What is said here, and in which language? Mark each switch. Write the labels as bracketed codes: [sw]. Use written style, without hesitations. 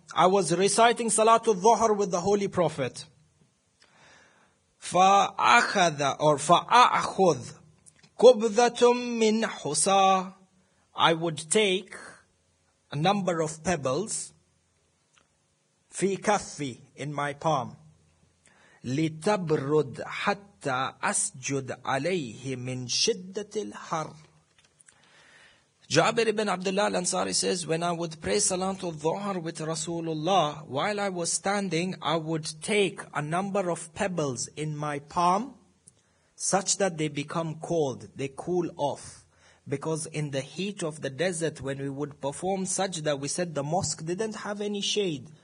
[en] I was reciting Salatul Dhuhr with the Holy Prophet. [ar] فأخذ فأخذ قبضة من حصى. [en] I would take a number of pebbles [ar] في كفي, [en] in my palm. [ar] لتبرد حتى أسجد عليه من شدة الحر. [en] Jabir ibn Abdullah al-Ansari says, when I would pray Salatul Dhuhr with Rasulullah, while I was standing, I would take a number of pebbles in my palm, such that they become cold, they cool off. Because in the heat of the desert, when we would perform sajda, we said the mosque didn't have any shade.